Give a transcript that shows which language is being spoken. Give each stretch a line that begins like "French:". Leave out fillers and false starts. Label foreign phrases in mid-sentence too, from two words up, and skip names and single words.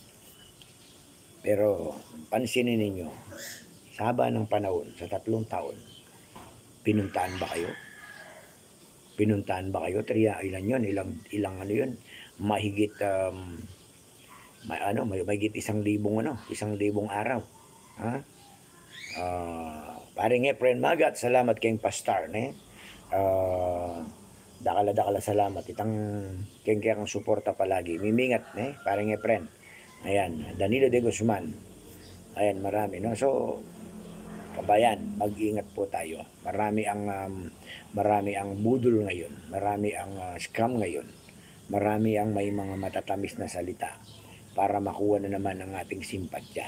Filipino: Pero pansinin ninyo, sa haba ng panahon, sa 3 taon, pinuntahan ba kayo? Pinuntahan ba kayo? Ilan yun? Ilang ano yun? Mahigit, mahigit 1,000 araw. Ha?
Pampanga: Paring Efren Magat, salamat kayong pastar, ne? Dakala salamat. Itang kayang suporta palagi. Mimingat, ne? Paring Efren. Ayan, Danilo de Guzman.
Filipino: Ayan, marami, no? So, kabayan, mag-ingat po tayo. Marami ang budol ngayon. Marami ang scam ngayon. Marami ang may mga matatamis na salita para makuha na naman ang ating simpatya.